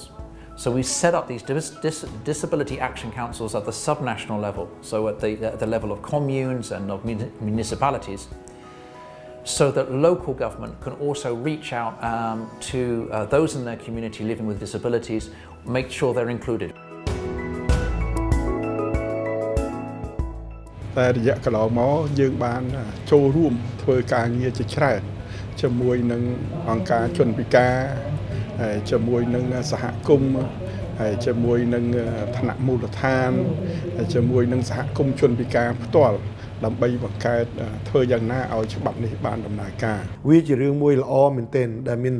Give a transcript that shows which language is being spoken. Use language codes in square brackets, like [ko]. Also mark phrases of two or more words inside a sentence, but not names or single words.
[en] So we've set up these disability action councils at the subnational level, so at the level of communes and of municipalities, so that local government can also reach out to those in their community living with disabilities, make sure they're included. [km] តែរយៈកន្លងមកយើងបានចូលរួមធ្វើការងារជាច្រើនជាមួយនឹងអង្គការជនពិការហើយជាមួយនឹងសហគមន៍ហើយជាមួយនឹងថ្នាក់មូលដ្ឋានហើយជាមួយនឹងសហគមន៍ជនពិការផ្ទាល់ដើម្បីបង្កើតធ្វើយ៉ាងណាឲ្យច្បាប់នេះបានដំណើរការវាជារឿងមួយល្អមែនទែនដែលមាន